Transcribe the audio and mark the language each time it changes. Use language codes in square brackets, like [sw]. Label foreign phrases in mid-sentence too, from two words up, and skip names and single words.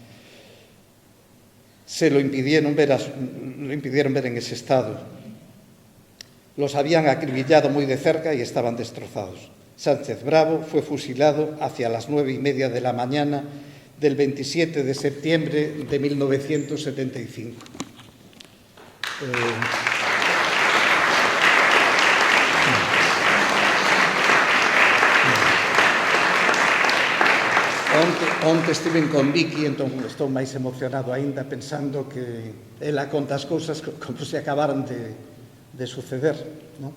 [es] Se lo impidieron ver en ese estado. Los habían acribillado muy de cerca y estaban destrozados. Sánchez Bravo fue fusilado hacia las 9:30 de la mañana del 27 de septiembre de 1975. [gl] Onte estiven con Vicky, entón estou máis emocionado aínda pensando que ela conta as cousas como se acabaran de suceder, non?